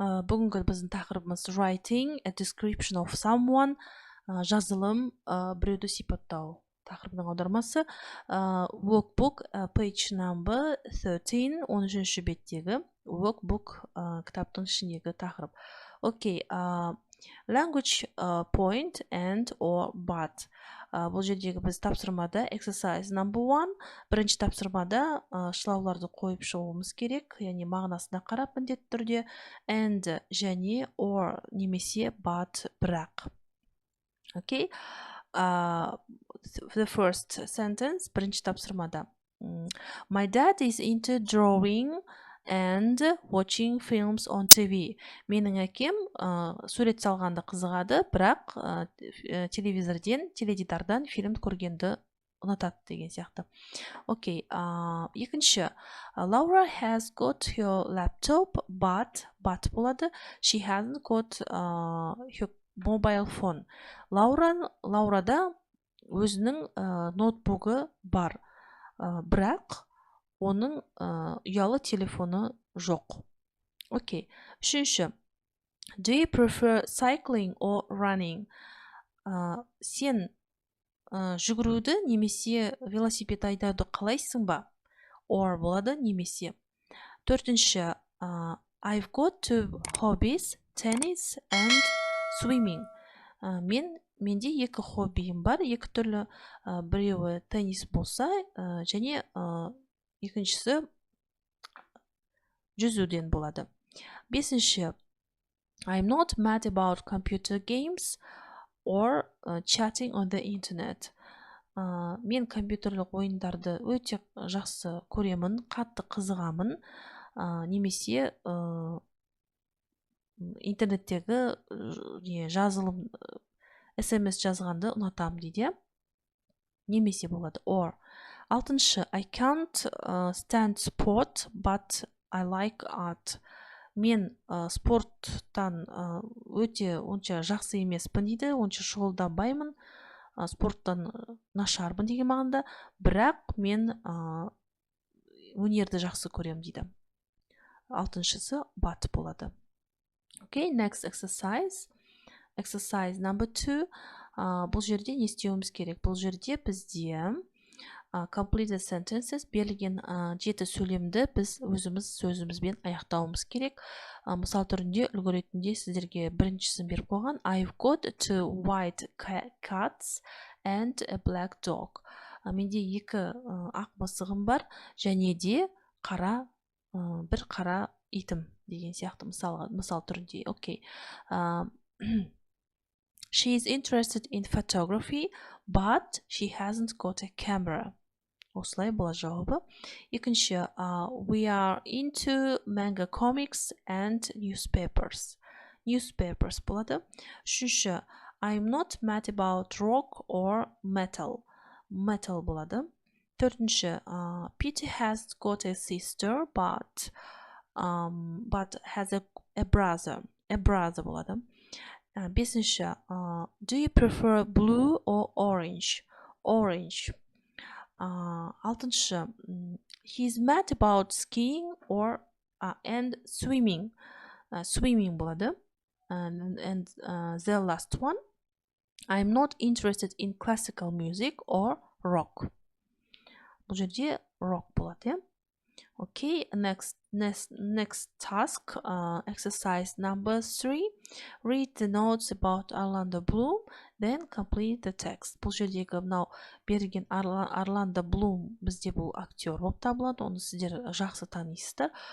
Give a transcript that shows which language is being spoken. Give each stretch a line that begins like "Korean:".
Kazakh: Бүгінгі біздің тақырыбымыз
English: writing a description of someone,
Kazakh: жазылым, біреуді сипаттау тақырыбының аудармасы.
English: Workbook, page number 13,
Kazakh: 13-ші беттегі workbook, кітаптың ішіндегі тақырып.
English: Окей, language point and or but.
Kazakh: Бұл жердегі біз тапсырмада
English: exercise number 1,
Kazakh: бірінші тапсырмада шылауларды қойып шығуымыз керек, яғни мағынасына қарап міндетті түрде, and және or немесе but бірақ.
English: Окей, the first sentence,
Kazakh: бірінші тапсырмада.
English: My dad is into drawing and watching films on TV.
Kazakh: Менің әкем сурет салғанды қызығады, бірақ теледидардан фильм көргенді ұнатады деген сияқты. Окей, екінші.
English: Laura has got her laptop, but
Kazakh: болады.
English: She hasn't got her mobile phone.
Kazakh: Лаурада өзінің ноутбугі бар, бірақ оның ұялы телефоны жоқ. Окей. Үшінші.
English: Do you prefer cycling or running?
Kazakh: Сен жүгіруді немесе велосипед айдауды қалайсың ба? Or болады немесе. Төртінші.
English: I've got two hobbies, tennis and swimming.
Kazakh: Менде екі хоббиім бар, екі түрлі, біреуі теннис болса, және екіншісі жүзуден болады. Бесінші.
English: I'm not mad about computer games or chatting on the internet.
Kazakh: Мен компьютерлік ойындарды өте жақсы көремін, қатты қызығамын, немесе интернеттегі жазылым SMS жазғанды ұнатамын дейді. Немесе болады. Or. Алтыншы.
English: I can't stand sport, but I like art.
Kazakh: Мен спорттан өте онша жақсы емеспін дейді, онша шұғылданбаймын, спорттан нашармын деген мағынада, бірақ мен өнерді жақсы көремін дейді. Алтыншысы but болады.
English: Okay, next exercise. Exercise number 2.
Kazakh: Бұл жерде не істеуіміз керек? Бұл жерде бізде completed sentences, берілген 7 сөйлемді біз өзіміз сөзімізбен аяқтауымыз керек. Мысал түрінде үлгі ретінде сіздерге біріншісін беріп қойған.
English: I've got 2 white cats and a black dog.
Kazakh: Менде 2 ақ мысығым бар, және де бір қара итім деген сияқты мысал түрінде. Окей.
English: She is interested in photography, but she hasn't got a camera.
Kazakh: Осылай болады жауабы. Екінші.
English: We are into manga comics and newspapers.
Kazakh: Newspapers болады. Үшінші.
English: I'm not mad about rock or metal.
Kazakh: Metal болады. Төртінші.
English: Peter has got a sister, but has a brother. A brother
Kazakh: болады. Бесінші.
English: Do you prefer blue or orange? Orange.
Kazakh: Алтыншы.
English: He's mad about skiing and swimming.
Kazakh: Swimming болады.
English: And the last one. I'm not interested in classical music or rock. Бұл жерде rock болады. Okay, next task, exercise number 3. Read the notes about Orlando Bloom, then complete the text.
Kazakh: Бұл жердегі мынау берген Орландо Блум бізде бұл актер болып табылады, оны сіздер жақсы танисыздар.